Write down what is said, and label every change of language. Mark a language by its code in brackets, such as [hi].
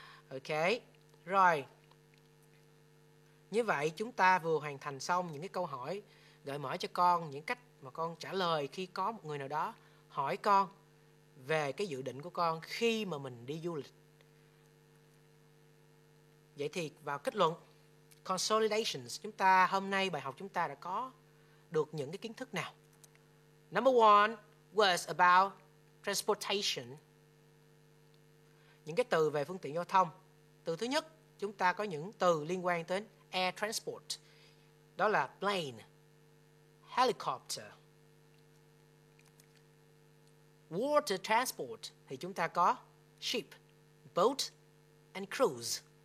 [vi] Ok, rồi. Như vậy chúng ta vừa hoàn thành xong những cái câu hỏi gợi mở cho con, những cách mà con trả lời khi có một người nào đó hỏi con về cái dự định của con khi mà mình đi du lịch. Vậy thì vào kết luận consolidations, chúng ta hôm nay bài học chúng ta đã có được những cái kiến thức nào? [en] Number one was about transportation. [vi] Những cái từ về phương tiện giao thông. Từ thứ nhất, chúng ta có những từ liên quan đến air transport. Đó là plane, helicopter. Water transport thì chúng ta có ship, boat and cruise.